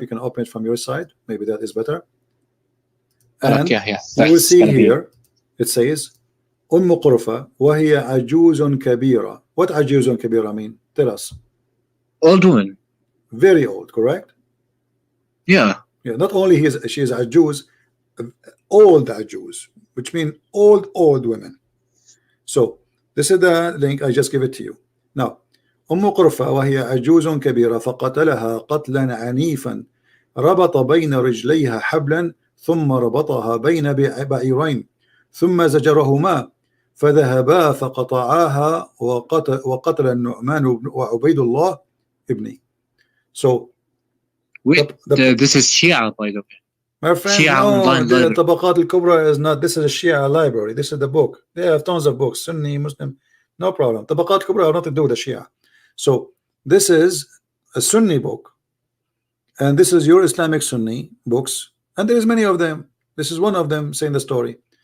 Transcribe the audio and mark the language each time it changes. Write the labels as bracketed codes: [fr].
[en] You can open it from your side. Maybe that is better. And you will see here, it says, Qurfa [ar] وهي عجوز كبيرة. [en] What [ar] عجوز كبيرة [en] mean? Tell us. Old woman. Very old, correct? Yeah. Yeah. Not only she is عجوز, old عجوز, which means old women. So this is the link. I just give it to you. Now, [ar] قرفة وهي عجوز كبيرة فقتلها قتلا عنيفا ربط بين رجليها حبلا ثم ربطها بين بعيرين ثم زجرهما فذهبا فقطعاها وقتل النعمان وعبيد الله ابني. [en] So this is Shia, by the way. My friend, no, the Tabaqat al-Kubra is not. This is a Shia library. This is the book. They have tons of books, Sunni, Muslim, no problem. Tabaqat al-Kubra have nothing to do with the Shia. So this is a Sunni book, and this is your Islamic Sunni books, and there is many of them. This is one of them saying the story,